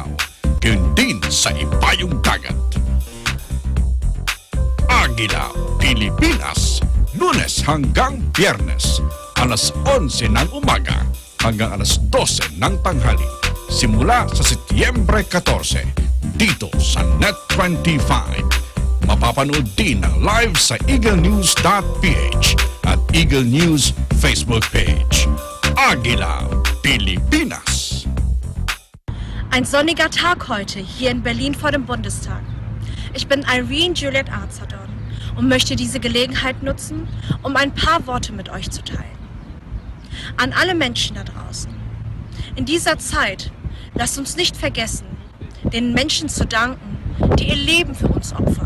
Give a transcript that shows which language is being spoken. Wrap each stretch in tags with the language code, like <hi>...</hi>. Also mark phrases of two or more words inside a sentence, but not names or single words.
<tl>Gayon din sa ipayong dagat. Agila, Pilipinas, Lunes hanggang Biyernes, alas 11 ng umaga hanggang alas 12 ng tanghali. Simula sa Setyembre 14, dito sa Net25. Mapapanood din ng live sa eaglenews.ph at Eagle News Facebook page. Agila, Pilipinas.</tl> <de>Ein sonniger Tag heute hier in Berlin vor dem Bundestag. Ich bin Irene Juliet Arzadon und möchte diese Gelegenheit nutzen, um ein paar Worte mit euch zu teilen. An alle Menschen da draußen. In dieser Zeit lasst uns nicht vergessen, den Menschen zu danken, die ihr Leben für uns opfern.</de>